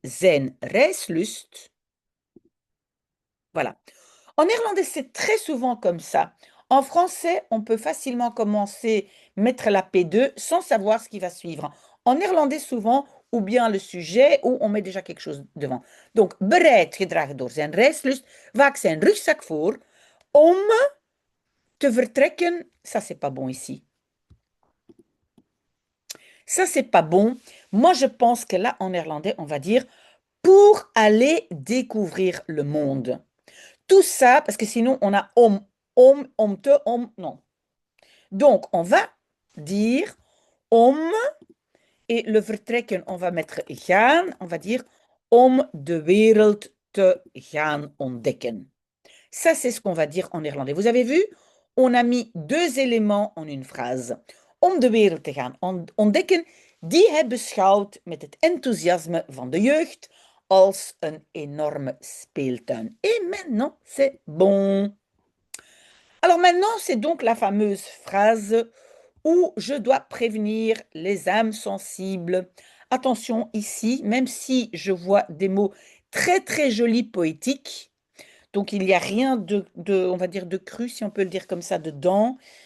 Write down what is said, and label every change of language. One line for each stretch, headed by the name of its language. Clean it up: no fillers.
Dutch: Zijn reislust. Voilà.
French: En néerlandais, c'est très souvent comme ça. En français, on peut facilement commencer, mettre la P2 sans savoir ce qui va suivre. En néerlandais, souvent, ou bien le sujet, ou on met déjà quelque chose devant.
Dutch: Donc, bereid, gedragen door zijn reislust, vaak zijn rugzak voor, om te vertrekken.
French: Ça, c'est pas bon ici. Ça, c'est pas bon. Moi, je pense que là, en néerlandais, on va dire pour aller découvrir le monde. Tout ça, parce que sinon, on a om te, om, non. Donc, on va dire om, et le vertrekken, on va mettre gaan, on va dire om de wereld te gaan ontdekken. Ça, c'est ce qu'on va dire en néerlandais. Vous avez vu? On a mis deux éléments en une phrase.
Dutch: Om de wereld te gaan ontdekken, die hij beschouwt met het enthousiasme van de jeugd als een énorme speeltuin.
French: Et maintenant, c'est bon. Alors maintenant, c'est donc la fameuse phrase où je dois prévenir les âmes sensibles. Attention ici, même si je vois des mots très très jolis poétiques, donc il n'y a rien on va dire, de cru, si on peut le dire comme ça, dedans.